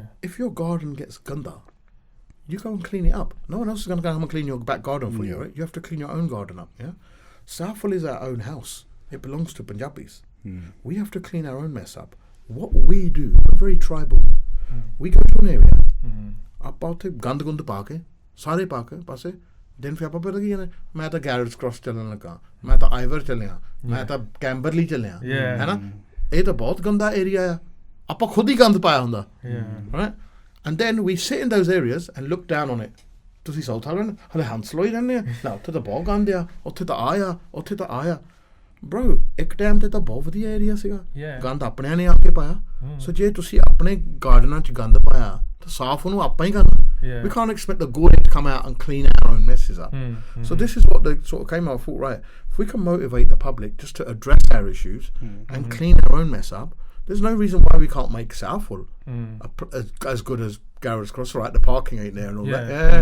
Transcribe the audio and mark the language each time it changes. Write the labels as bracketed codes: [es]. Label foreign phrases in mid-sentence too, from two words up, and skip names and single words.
[en] If your garden gets ganda, you go and clean it up. No one else is going to go home and clean your back garden for you, right? You have to clean your own garden up, yeah? Southall is our own house. It belongs to Punjabis. We have to clean our own mess up. What we do, we're very tribal. We go to an area, [pa] ਆਪਾਂ ਉੱਥੇ ਗੰਦ ਗੁੰਦ ਪਾ ਕੇ ਸਾਰੇ ਪਾ ਕੇ ਪਾਸੇ ਦਿਨ ਫਿਰ ਆਪਾਂ ਪਤਾ ਕੀ ਹੈ ਮੈਂ ਤਾਂ ਗੈਰੇਜ ਕ੍ਰਾਸ ਚੱਲਣ ਲੱਗਾ ਮੈਂ ਤਾਂ ਆਈਵਰ ਚੱਲਿਆ ਮੈਂ ਤਾਂ ਕੈਂਬਰਲੀ ਚੱਲਿਆ ਹੈ ਨਾ ਇਹ ਤਾਂ ਬਹੁਤ ਗੰਦਾ ਏਰੀਆ ਆ ਆਪਾਂ ਖੁਦ ਹੀ ਗੰਦ ਪਾਇਆ ਹੁੰਦਾ [en] right and then we sit in those areas and look down on it [pa] ਤੁਸੀਂ Southall ਹਲੇ ਹੰਸਲੋ ਹੀ ਰਹਿੰਦੇ ਆ ਨਾ ਉੱਥੇ ਤਾਂ ਬਹੁਤ ਗੰਦ ਆ ਉੱਥੇ ਤਾਂ ਆਇਆ bro ਇੱਕ ਟਾਈਮ ਤੇ ਤਾਂ ਬਹੁਤ ਵਧੀਆ ਏਰੀਆ ਸੀਗਾ ਗੰਦ ਆਪਣਿਆਂ ਨੇ ਆ ਕੇ ਪਾਇਆ ਸੋ ਜੇ ਤੁਸੀਂ ਆਪਣੇ ਗਾਰਡਨਾਂ 'ਚ ਗੰਦ ਪਾਇਆ ਤਾਂ ਸਾਫ਼ ਉਹਨੂੰ ਆਪਾਂ ਹੀ ਕਰਨਾ [en] we can't expect the Gordon to come out and clean our own messes up so this is what they sort of came out. I thought, right, if we can motivate the public just to address our issues and clean our own mess up, there's no reason why we can't make Southall as good as Garrett's Cross. Right, the parking ain't there and all that.